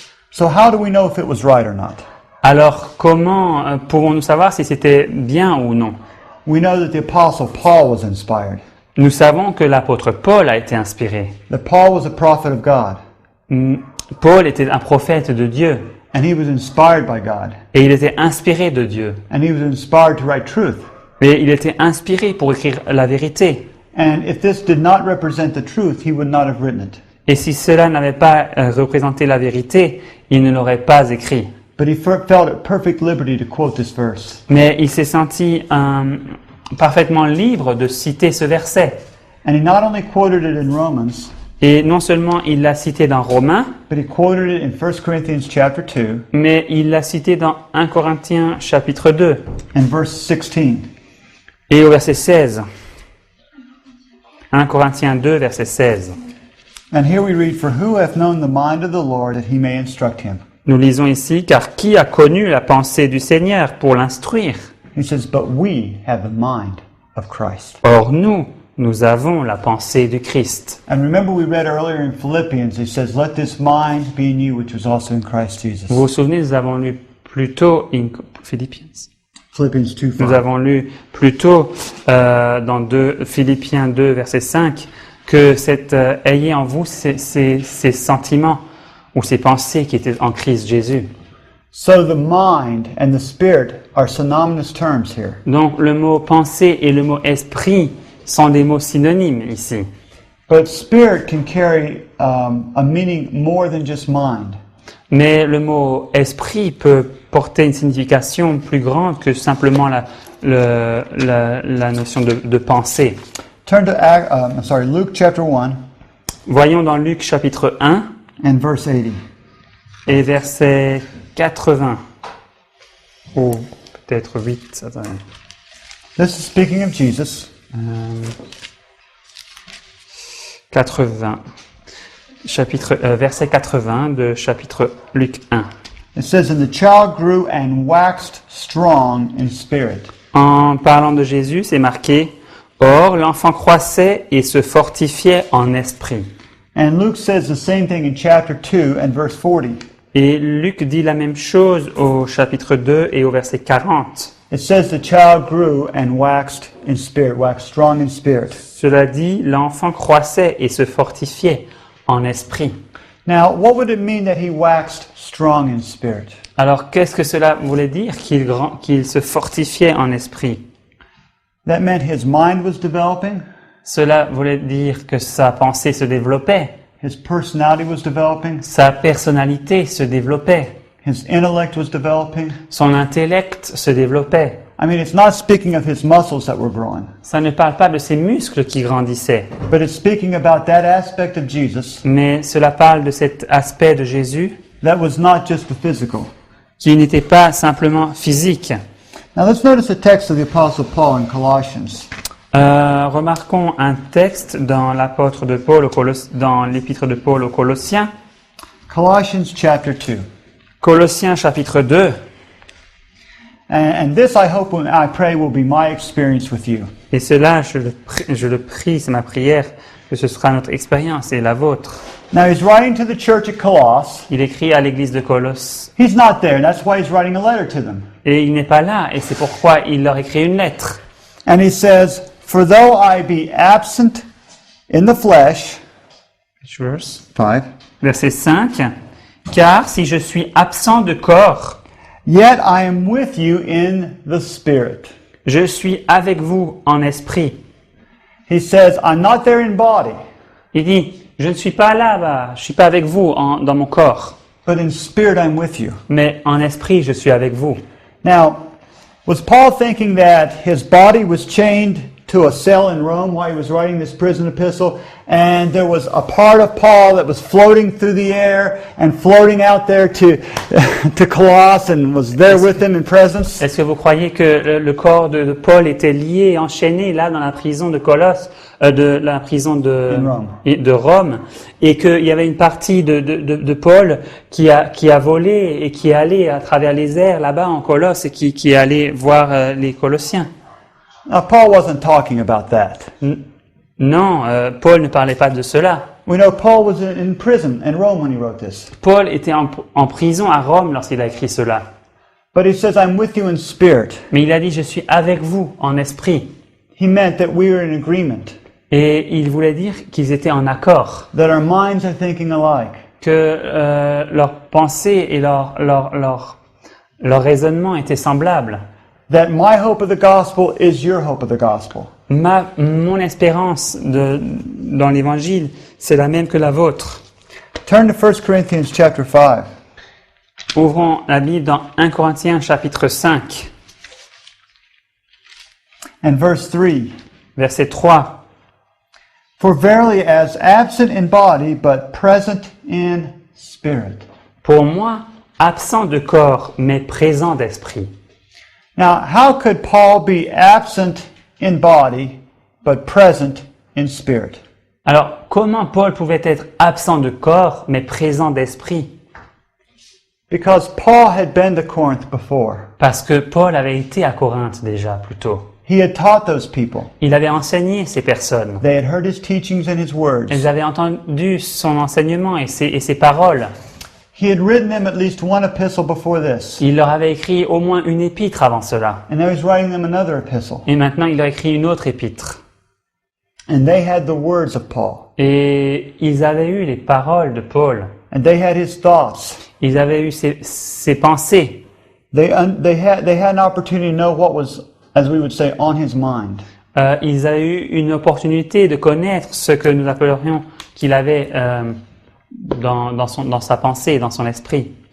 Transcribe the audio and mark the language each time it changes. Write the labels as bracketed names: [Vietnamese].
[English] So how do we know if it was right or not? [French] Alors, comment pouvons-nous savoir si c'était bien ou non? [English] We know that the Apostle Paul was inspired, [French] Nous savons que l'apôtre Paul a été inspiré. [English] that Paul was a prophet of God, [French] Paul était un prophète de Dieu [English] and he was inspired by God, [French] et il était inspiré de Dieu. [English] and he was inspired to write truth. [French] Mais il était inspiré pour écrire la vérité. [English] And if this did not represent the truth, he would not have written it. [French] Et si cela n'avait pas représenté la vérité, il ne l'aurait pas écrit. [English] But he felt at perfect liberty to quote this verse. [French] Mais il s'est senti parfaitement libre de citer ce verset. [English] And he not only quoted it in Romans, [French] Et non seulement il l'a cité dans Romains, [English] but he quoted it in 1 Corinthians chapter 2 [French] mais il l'a cité dans 1 Corinthiens chapitre 2 [English] and verse 16. [French] et au verset 16. 1 Corinthiens 2, verset 16. [English] And here we read, "For who hath known the mind of the Lord that he may instruct him?" [French] Nous lisons ici, car qui a connu la pensée du Seigneur pour l'instruire? [English] He says, "But we have the mind of Christ." [French] Or nous avons la pensée du Christ. [English] And remember we read earlier in Philippians, it says, "Let this mind be in you which was also in Christ Jesus." [French] Vous vous souvenez, nous avons lu plus tôt Philippians. Philippians 2, Nous 5. avons lu plus tôt dans Philippiens 2, verset 5, que ayez en vous ces sentiments ou ces pensées qui étaient en Christ Jésus. [English] So the mind and the spirit are synonymous terms here. [French] Donc le mot pensée et le mot esprit sont des mots synonymes ici. [English] But spirit can carry a meaning more than just mind. [French] Mais le mot esprit peut porter une signification plus grande que simplement la notion de pensée. [English] Turn to Luke chapter 1 [French] Voyons dans Luc chapitre 1 [English] and verse 80. [French] et verset 80. Ou peut-être 8. Attendez. [English] This is speaking of Jesus. [French] 80. Verset 80 de chapitre Luc 1. [English] It says, "And the child grew and waxed strong in spirit." [French] En parlant de Jésus, c'est marqué « Or, l'enfant croissait et se fortifiait en esprit. [English] And Luke says the same thing in chapter 2 and verse 40. » [French] Et Luc dit la même chose au chapitre 2 et au verset 40. [English] It says the child grew and waxed strong in spirit. [French] Cela dit, l'enfant croissait et se fortifiait en esprit. [English] Now, what would it mean that he waxed strong in spirit? [French] Alors, qu'est-ce que cela voulait dire qu'il se fortifiait en esprit? [English] That meant his mind was developing, [French] Cela voulait dire que sa pensée se développait, [English] his personality was developing, [French] sa personnalité se développait, [English] his intellect was developing. [French] son intellect se développait. [English] I mean, it's not speaking of his muscles that were growing, [French] Ça ne parle pas de ses muscles qui grandissaient, [English] but it's speaking about that aspect of Jesus [French] mais cela parle de cet aspect de Jésus [English] that was not just the physical. [French] qui n'était pas simplement physique. [English] Now let's notice the text of the Apostle Paul in Colossians. [French] Remarquons un texte dans l'apôtre de Paul, dans l'épître de Paul aux Colossiens. [English] Colossians chapter 2. [French] Colossiens chapitre 2. [English] And this I hope and I pray will be my experience with you. [French] Et cela, je le prie, c'est ma prière, que ce sera notre expérience et la vôtre. [English] Now he's writing to the church at Colossus. [French] Il écrit à l'église de Colosse. [English] He's not there, and that's why he's writing a letter to them. [French] Et il n'est pas là, et c'est pourquoi il leur écrit une lettre. [English] And he says, "For though I be absent in the flesh," Verse 5, [French] Verset 5. Car si je suis absent de corps, [English] "yet I am with you in the spirit." [French] je suis avec vous en esprit. [English] He says, "I'm not there in body, [French] Il dit, je ne suis pas là-bas, je suis pas avec vous dans mon corps, [English] but in spirit I'm with you." [French] mais en esprit, je suis avec vous. [English] Now, was Paul thinking that his body was chained to a cell in Rome while he was writing this prison epistle, and there was a part of Paul that was floating through the air and floating out there to to Colossus and was there with him in presence? [French] Est-ce que vous croyez que le corps de Paul était lié, enchaîné là dans la prison de Colosse, de la prison de Rome, et qu'il y avait une partie de Paul qui a volé et qui est allé à travers les airs là-bas en Colosse et qui est allé voir les Colossiens? [English] Now, Paul wasn't talking about that. [French] Non, Paul ne parlait pas de cela. [English] We know Paul was in prison in Rome when he wrote this. [French] Paul était en prison à Rome lorsqu'il a écrit cela. [English] But he says, "I'm with you in spirit." [French] Mais il a dit, je suis avec vous en esprit. [English] He meant that we are in agreement, [French] Et il voulait dire qu'ils étaient en accord, [English] that our minds are thinking alike, [French] que leurs pensées et leur raisonnement étaient semblables. [English] that my hope of the gospel is your hope of the gospel. [French] Mon espérance dans l'évangile, c'est la même que la vôtre. [English] Turn to 1 Corinthians chapter 5. [French] Ouvrons la Bible dans 1 Corinthiens chapitre 5, [English] And verse 3. [French] verset 3. [English] For verily as absent in body, but present in spirit. [French] Pour moi, absent de corps, mais présent d'esprit. [English] Now, how could Paul be absent in body, but present in spirit? [French] Alors, comment Paul pouvait être absent de corps, mais présent d'esprit? [English] Because Paul had been to Corinth before. [French] Parce que Paul avait été à Corinthe déjà, plus tôt. [English] He had taught those people. [French] Il avait enseigné ces personnes. [English] They had heard his teachings and his words. [French] Elles avaient entendu son enseignement et ses paroles. [English] He had written them at least one epistle before this. [French] Il leur avait écrit au moins une épître avant cela. [English] And now he's writing them another epistle. [French] Et maintenant, il leur écrit une autre épître. [English] And they had the words of Paul. [French] Et ils avaient eu les paroles de Paul. [English] And they had his thoughts. [French] Ils avaient eu ses pensées. [English] They had an opportunity to know what was, as we would say, on his mind. [French] Ils avaient eu une opportunité de connaître ce que nous appellerions qu'il avait dans sa pensée, dans son esprit.